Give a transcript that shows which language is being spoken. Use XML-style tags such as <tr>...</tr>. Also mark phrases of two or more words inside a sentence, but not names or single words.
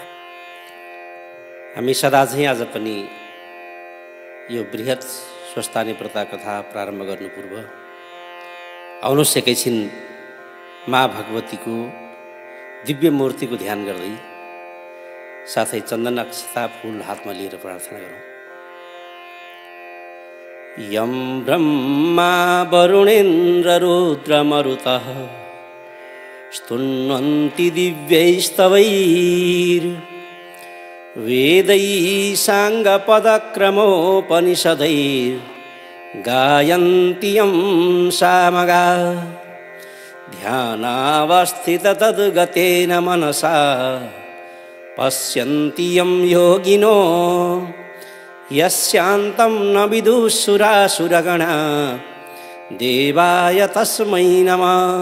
<ne>हामी सदा चाहिँ आज पनि यो बृहत् स्वस्थानी व्रत कथा प्रारम्भ गर्नु पूर्व आउनुहोस् एकैछिन माँ भगवतीको दिव्य मूर्तिको ध्यान गर्दै साथै चन्दन अक्षता फूल हातमा लिएर प्रार्थना गरौँ।</ne> <sa>यं ब्रह्मा वरुणेन्द्र रुद्रमरुतः स्तुन्वन्ति दिव्यैस्तवैर् वेदैः साङ्गपदक्रमोपनिषदैर् गायन्ति यं सामगा ध्यानावस्थिततद्गतेन मनसा पश्यन्ति यं योगिनो यस्यान्तं न विदुःसुरासुरगणा देवाय तस्मै नमः।</sa>